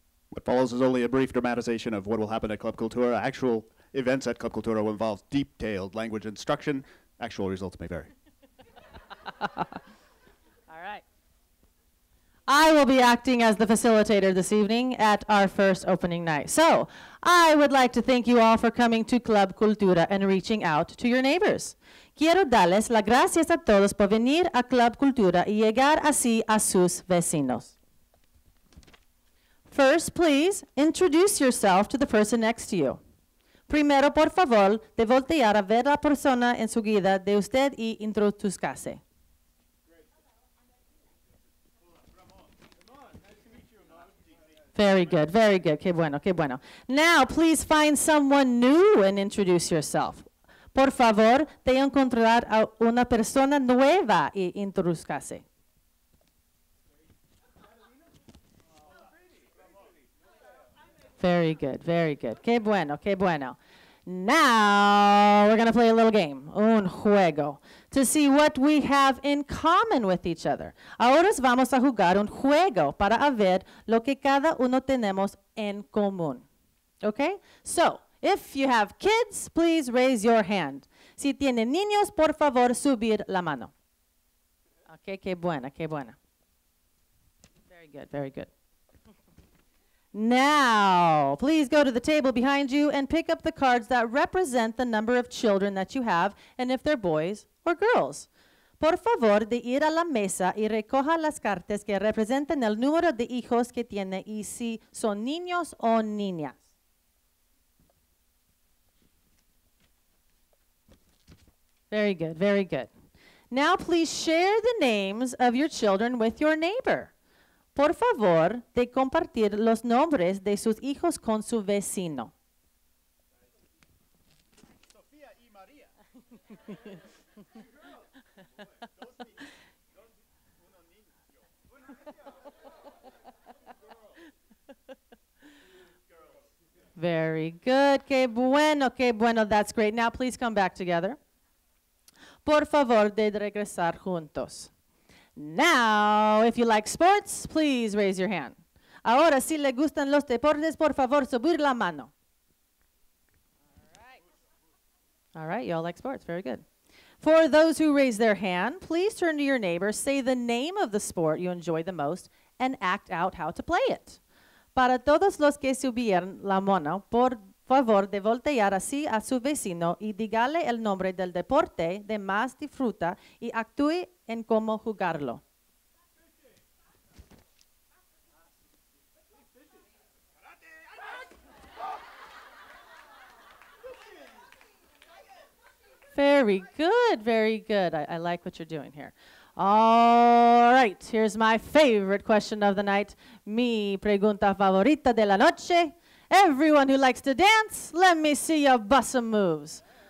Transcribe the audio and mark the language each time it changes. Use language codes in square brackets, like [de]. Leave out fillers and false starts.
[en] What follows is only a brief dramatization of what will happen at Club Cultura. Actual events at Club Cultura will involve detailed language instruction. Actual results may vary. All right. I will be acting as the facilitator this evening at our first opening night. So I would like to thank you all for coming to Club Cultura and reaching out to your neighbors. [es] Quiero darles las gracias a todos por venir a Club Cultura y llegar así a sus vecinos. [en] First, please introduce yourself to the person next to you. [es] Primero, por favor, de voltear a ver la persona en su guía de usted y introduzcase. [en] Very good, very good. [es] Qué bueno, qué bueno. [en] Now, please find someone new and introduce yourself. [es] Por favor, de encontrar a una persona nueva y introduzcase. [en] Very good, very good. [es] Qué bueno, qué bueno. [en] Now, we're going to play a little game, [es] un juego, [en] to see what we have in common with each other. [es] Ahora vamos a jugar un juego para ver lo que cada uno tenemos en común. [en] Okay? So, if you have kids, please raise your hand. [es] Si tienen niños, por favor, subir la mano. Okay, qué buena, qué buena. [en] Very good, very good. Now, please go to the table behind you and pick up the cards that represent the number of children that you have and if they're boys or girls. [es] Por favor, de ir a la mesa y recoja las cartas que representan el número de hijos que tiene y si son niños o niñas. [en] Very good, very good. Now, please share the names of your children with your neighbor. [es] Por favor, de compartir los nombres de sus hijos con su vecino. [en] Very good. [es] Qué bueno, qué bueno. [en] That's great. Now please come back together. [es] Por favor, de regresar juntos. [en] Now, if you like sports, please raise your hand. [es] Ahora, si le gustan los deportes, por favor, subir la mano. [en] All right, you all like sports. Very good. For those who raise their hand, please turn to your neighbor, say the name of the sport you enjoy the most, and act out how to play it. [es] Para todos los que subieron la mano, por favor, de voltear así a su vecino y dígale el nombre del deporte de más disfruta y actúe en cómo jugarlo. [en] Very good, very good. I like what you're doing here. All right, here's my favorite question of the night. [es] Mi pregunta favorita de la noche. [en] Everyone who likes to dance, let me see your bust some moves.